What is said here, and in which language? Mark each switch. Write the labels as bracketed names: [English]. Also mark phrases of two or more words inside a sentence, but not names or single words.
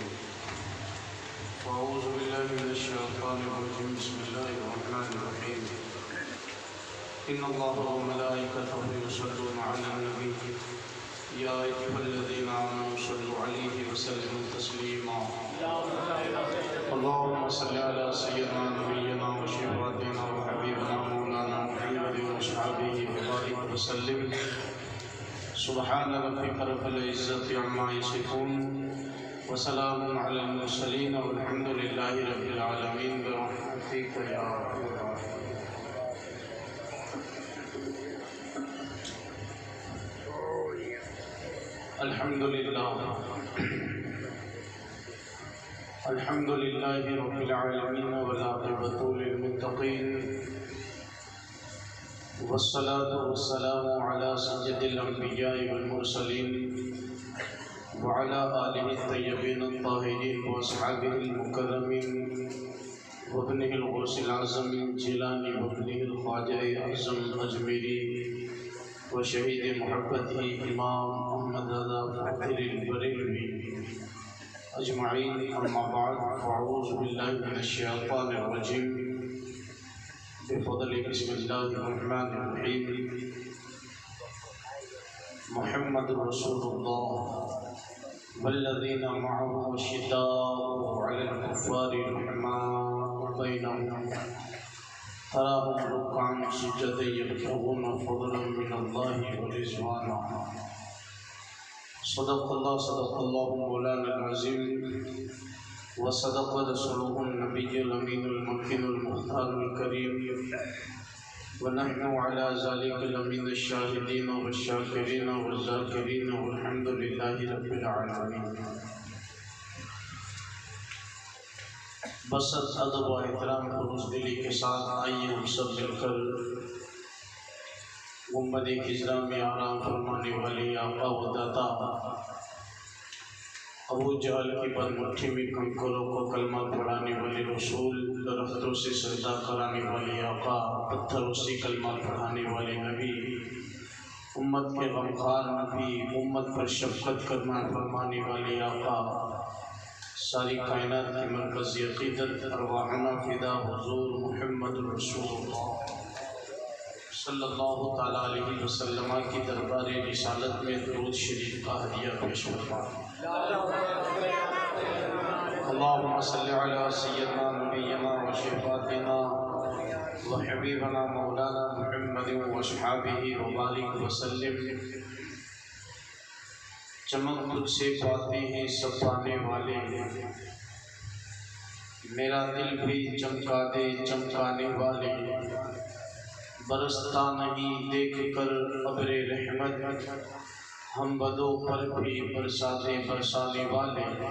[Arabic] أعوذ بالله من الشيطان الرجيم. بسم الله الرحمن الرحيم. إن الله وملائكته يصلون على النبي يا أيها الذين آمنوا صلوا عليه وسلموا تسليما. اللهم صل على سيدنا نبينا وشفيعنا وحبيبنا مولانا محمد وأصحابه وبارك وسلم. سبحان ربك رب العزة عما يصفون وسلام على المرسلين والحمد لله رب العالمين برحمتك يا أرحم الراحمين. الحمد لله رب العالمين والعاقبة للمتقين والصلاة والسلام على سيد الأنبياء والمرسلين وعلى آله الطيبين الطاهرين وأصحابه المكرمين وابنه الغوث الأعظم جيلاني وابنه خواجه أعظم أجميري وشهيد محبتي إمام أحمد رضا فاضل البريلوي أجمعين. أما بعد فأعوذ بالله من الشيطان الرجيم. بفضل بسم الله الرحمن الرحيم. محمد رسول الله والذين معه أشداء على الكفار رحماء بينهم تراهم ركعا سجدا يبتغون فضلا من الله ورضوانا. صدق الله مولانا العظيم وصدق رسوله النبي الأمين المكين المختار الكريم ونحن على ذلك لمن الشاهدين والشاكرين والذاكرين والحمد لله رب العالمين. [Urdu] بس ادب و احترام کو بزدلی کے ساتھ آئیے ہم سب مل کر گنبدِ خضرا میں آرام فرمانے والے آقا و داتا ابو جہل کی بدمٹھی میں کنکروں کو کلمہ پڑھانے والے رسول، درختوں سے سجدہ کرانے والے آقا، پتھروں سے کلمہ پڑھانے والے نبی، امت کے غمخوار نبی، امت پر شفقت کرنا فرمانے والے آقا، ساری کائنات کی مرکزی عقیدت [Arabic] أرواحنا فدا [Urdu] حضور [Arabic] محمد رسول الله صلى الله تعالى عليه وسلم [Urdu] کی دربار رسالت میں درود شریف کا ہدیہ پیش فرمائیں. [Arabic] اللهم صل على سيدنا نبينا وشفيعنا وحبيبنا مولانا محمد وأصحابه وبارك وسلم. [Urdu] چمک تجھ سے پاتے ہیں سب پانے والے، میرا دل بھی چمکا دے چمکانے والے. برستا نہیں دیکھ کر ابرِ رحمت، ہم بدوں پر بھی برساتے برسانے والے.